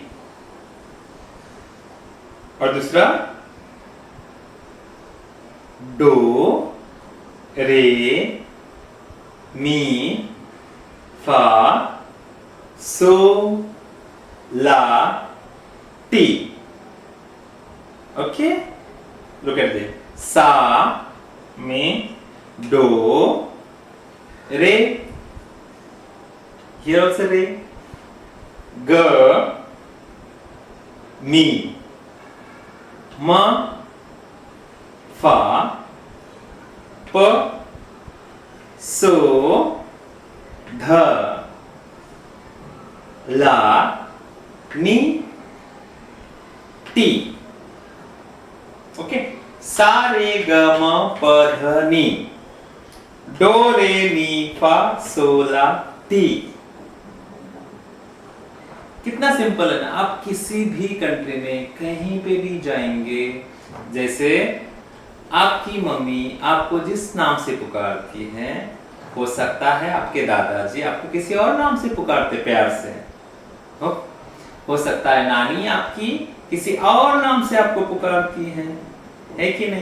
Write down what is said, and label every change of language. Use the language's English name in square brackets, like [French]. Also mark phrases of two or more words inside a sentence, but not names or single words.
[Hindi] और दूसरा डो रे मी फा सो ला टी। ओके, [English] look at this, [Hindi] सा में डो रे, [English] here also [Hindi] रे, ग मी, म फा प सो ध ला नी टी। ओके, सा रे ग म प ध नी, डो रे मी फा सो ला टी। कितना सिंपल है ना। आप किसी भी कंट्री में कहीं पे भी जाएंगे, जैसे आपकी मम्मी आपको जिस नाम से पुकारती हैं, हो सकता है आपके दादाजी आपको किसी और नाम से पुकारते प्यार से, हो सकता है नानी आपकी किसी और नाम से आपको पुकारती हैं, है कि नहीं?